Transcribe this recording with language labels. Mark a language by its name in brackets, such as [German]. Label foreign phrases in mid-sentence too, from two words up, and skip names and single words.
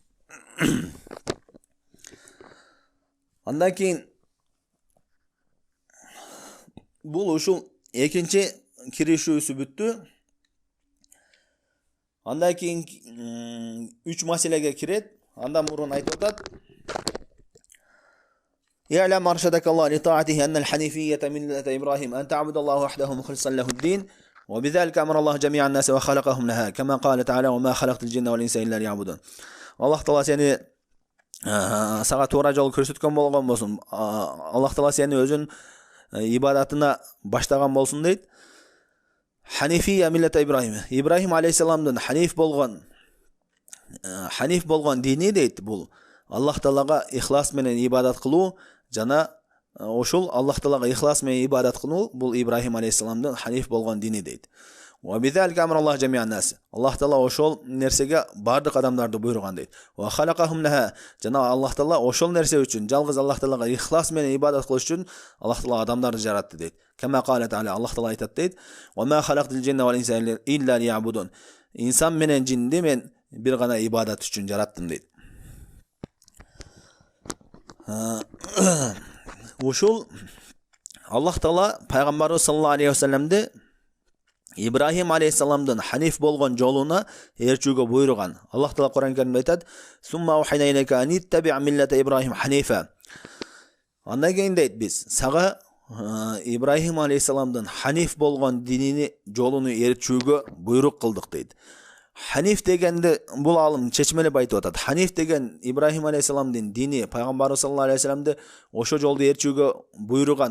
[Kyrgyz] Андан кийин бул ушул экинчи киришүүсү бүттү. Андан кийин 3 маселеге кирет. Андан мурун айтып атат: [Arabic] "اعلم أرشدك الله لطاعته أن الحنيفية ملة إبراهيم أن تعبد الله وحده مخلصا له الدين وبذلك أمر الله جميع الناس وخلقهم لها كما قال تعالى وما خلقت الجن والإنس إلا ليعبدون." [Kyrgyz] Аллах Таала сени сага туура жол көрсөткөн болгон болсун. Аллах Таала сени өзүнүн ибадатына баштаган болсун дейт. [Arabic] حنيفية ملة إبراهيم. [Kyrgyz] Ибрахим алейхиссаламдын ханиф болгон дини дейт бул. Аллах Таалага ихлас менен ибадат кылуу жана ошол Аллах Таалага ихлас менен ибадат кылуу бул Ибрахим алейхиссаламдын ханиф болгон дини дейт. [Arabic] وبذلك أمر الله جميع الناس. [Kyrgyz] Аллах таала ошол nerseге бардык адамдарды буйруган дейт. [Arabic] وخلقهم لها. [Kyrgyz] Жана Аллах таала ошол нерсе үчүн, жалгыз Аллах таалага ихлас менен ибадат кылыш үчүн Аллах таала адамдарды жаратты дейт. [Arabic] كما قال تعالى, [Kyrgyz] Аллах таала айтат дейт: [Arabic] "وما خلقت الجن والإنس إلا ليعبدون." [Kyrgyz] İnsan менен жинди мен бир гана ибадат үчүн жараттым дейт. Ушул Аллах таала пайгамбарыбыз [Arabic] صلى الله عليه وسلم [Kyrgyz] Ибрахим алейхиссаламдын ханиф болгон жолуна ээрчүүгө буйруган. Аллах таала Кур'ан Каримде айтат: [Arabic] "ثم أوحينا إليك أن اتبع ملة إبراهيم حنيفا." [Kyrgyz] Андан кийин дейт, биз сага Ибрахим алейхиссаламдын ханиф болгон динини жолуну ээрчүүгө буйрук кылдык дейт. Ханиф дегенди бул алым чечмелеп айтып атат. Ханиф деген Ибрахим алейхиссаламдын дини, пайгамбарыбыз [Arabic] صلى الله عليه وسلم [Kyrgyz] ошо жолду ээрчүүгө буйруган.